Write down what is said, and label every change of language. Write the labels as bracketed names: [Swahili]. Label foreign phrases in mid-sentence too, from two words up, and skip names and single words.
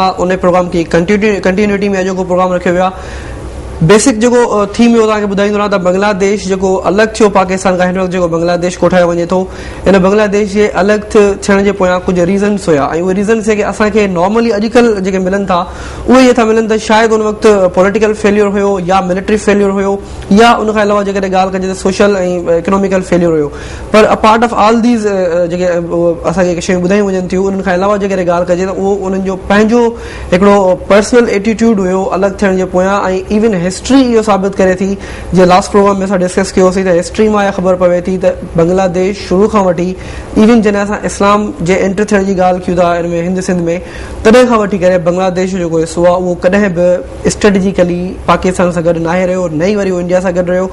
[Sindhi] उन प्रोग्राम की कंटिन्यूटी में जेको प्रोग्राम रखियो वियो आहे, बेसिक जेको थीम हुयो तव्हांखे ॿुधाईंदो रहां त बांग्लादेश जेको अलॻि थियो पाकिस्तान खां, हिन वक़्तु जेको बांग्लादेश कोठायो वञे थो, इन बांग्लादेश जे अलॻि थियण जे पोयां कुझु रीज़न्स हुया, ऐं उहे रीज़न्स जेके असांखे नॉर्मली अॼुकल्ह जेके मिलनि था उहे इहे था मिलनि त शायदि उन वक़्तु [English] political failure [Sindhi] हुयो या [English] military failure [Sindhi] हुयो, या उन खां अलावा जेकॾहिं ॻाल्हि कजे त सोशल ऐं [English] economical failure [Sindhi] हुयो। पर [English] apart of all these [Sindhi] जेके असांखे शयूं ॿुधायूं वञनि थियूं, उन्हनि खां अलावा जेकॾहिं ॻाल्हि कजे त उहो उन्हनि जो पंहिंजो हिकिड़ो [English] personal attitude [Sindhi] हुयो अलॻि थियण जे पोयां। ऐं [English] even history [Sindhi] इहो साबित करे थी, जीअं [English] last program [Sindhi] में असां डिस्कस कयोसीं त हिस्ट्री मां ख़बर पवे थी त बांग्लादेश शुरू खां वठी, इवन जॾहिं असां इस्लाम जे एंटर थियण जी ॻाल्हि कयूं था हिन में हिंद सिंध में, तॾहिं खां वठी करे बांग्लादेश जो जेको हिसो आहे उहो कॾहिं बि स्ट्रेटेजिकली पाकिस्तान सां गॾु नाहे रहियो, न ई वरी उहो इंडिया सां गॾु रहियो।